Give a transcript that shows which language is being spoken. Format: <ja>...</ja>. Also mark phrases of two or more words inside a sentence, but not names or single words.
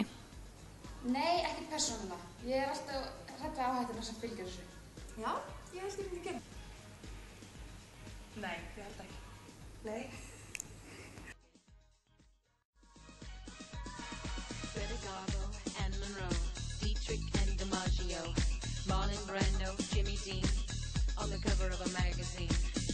<is>Nei, ekki persónulega. Ég alltaf hrædd við áhættuna sem fylgir þessu. Já, ég held ég myndi gera. Nei, ég held ekki. Nei.</is> <en>Greta Garbo, Anne Monroe, Dietrich and DiMaggio, Marlon Brando, Jimmy Dean, on the cover of a magazine.</en>